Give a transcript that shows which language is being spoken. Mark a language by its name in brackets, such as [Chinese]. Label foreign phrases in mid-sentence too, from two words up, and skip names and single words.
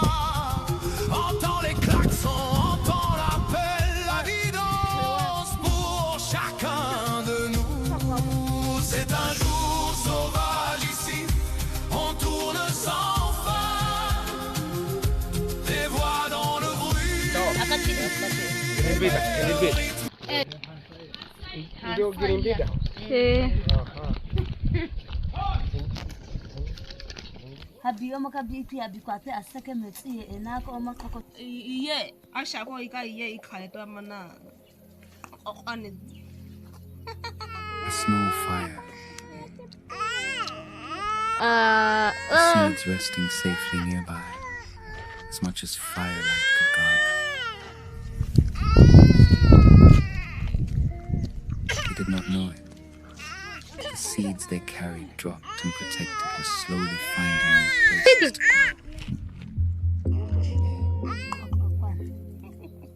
[French] Entends les klaxons, entends l'appel. La vie danse pour chacun de nous. C'est un jour sauvage ici. On tourne sans fin. Des voix dans le bruit. Habi oma kabiti habi kwate asake meti enako oma kako iye ashako ika iye ikale to mana ani [English] A snow fire. The seeds resting safely nearby, as much as firelight could guard them. They did not know it. The seeds they carried, dropped and protected, were slowly finding new places to grow.